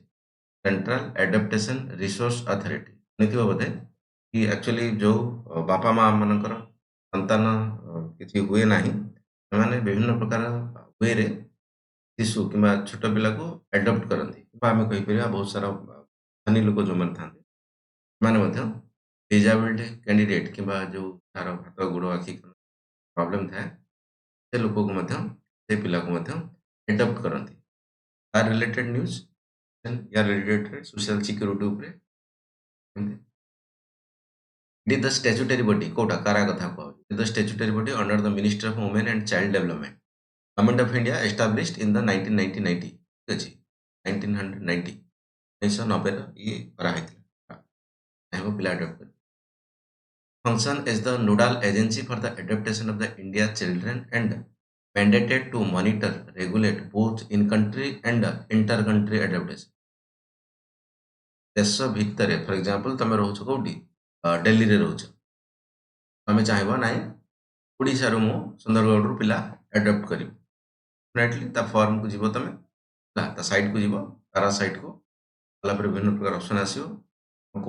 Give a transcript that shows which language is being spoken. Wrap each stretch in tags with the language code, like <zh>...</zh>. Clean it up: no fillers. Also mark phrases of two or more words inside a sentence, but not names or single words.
<or>ସେଣ୍ଟ୍ରାଲ ଆଡାପ୍ଟେସନ ରିସୋର୍ସ ଅଥରିଟି ଶୁଣିଥିବ ବୋଧେ କି ଆକ୍ଚୁଆଲି ଯୋଉ ବାପା ମା ମାନଙ୍କର ସନ୍ତାନ କିଛି ହୁଏ ନାହିଁ ସେମାନେ ବିଭିନ୍ନ ପ୍ରକାର ୱେରେ ଶିଶୁ କିମ୍ବା ଛୋଟ ପିଲାକୁ ଆଡପ୍ଟ କରନ୍ତି ବା ଆମେ କହିପାରିବା ବହୁତ ସାରା ଧନୀ ଲୋକ ଯୋଉମାନେ ଥାଆନ୍ତି ସେମାନେ ମଧ୍ୟ</or> <en>disability candidate</en> <or>କିମ୍ବା ଯୋଉ ତାର ହାତ ଗୋଡ଼ ଆଖି ପ୍ରୋବ୍ଲେମ୍ ଥାଏ ସେ ଲୋକକୁ ମଧ୍ୟ ସେ ପିଲାକୁ ମଧ୍ୟ ଆଡପ୍ଟ କରନ୍ତି। ତାର</or> <en>related news</en> <or>ୟା</or> <en>related social security</en> <or>ଉପରେ</or> <en>it is the statutory body</en> <or>କୋଉଟା କାରା କଥା କୁହାହଉଛି</or> <en>it is the statutory body under the Ministry of Women and Child Development Government of India established in the 1990</en> <or>ଠିକ୍ ଅଛି 1990 1990 ଇଏ କରାହେଇଥିଲା ଚାହିଁବ ପିଲା ଆଡପ୍ଟ କରି</or> <en>function as the nodal agency for the adaptation of the India children and mandated to monitor regulate both in country and inter country adaptation</en> <or>ଦେଶ ଭିତରେ</or> <en>for example</en> <or>ତମେ ରହୁଛ କୋଉଠି ଦିଲ୍ଲୀରେ ରହୁଛ ତମେ ଚାହିଁବ ନାହିଁ ଓଡ଼ିଶାରୁ ମୁଁ ସୁନ୍ଦରଗଡ଼ରୁ ପିଲା ଆଡପ୍ଟ କରିବି ଡେଫିନେଟଲି ତା ଫର୍ମକୁ ଯିବ ତମେ ହେଲା ତା ସାଇଟ୍କୁ ଯିବ ତାରା ସାଇଟ୍କୁ ଗଲା ପରେ ବିଭିନ୍ନ ପ୍ରକାର ଅପସନ୍ ଆସିବ କୋଉ</or>